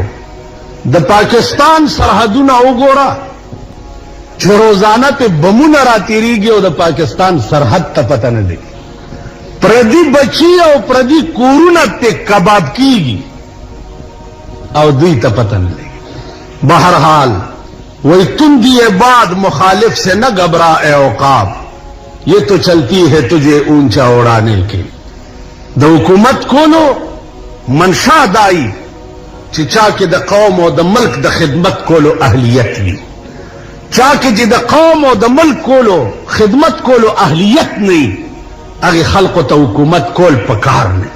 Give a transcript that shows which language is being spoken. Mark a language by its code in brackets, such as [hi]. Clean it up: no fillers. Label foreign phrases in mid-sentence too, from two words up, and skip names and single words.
[ps] د پاکستان سرحدونه وګوره چې روزانه پې بمونه راتېرېږي او د پاکستان سرحد ته پته نه لګي. پردي بچي او پردي کورونه پې کباب کېږي او دوی ته پته نه لګي. [ur] بہرحال وہی تم دیے بعد مخالف سے نہ گھبرا اے عقاب، یہ تو چلتی ہے تجھے اونچا اڑانے کی. [ps] د حکومت کولو منشا دائی چا کې د قوم او د ملک د خدمت کولو اهلیت وي. چا کې چې د قوم او د ملک کولو خدمت کولو اهلیت نه هغه خلقو ته حکومت کول پکار نه دي.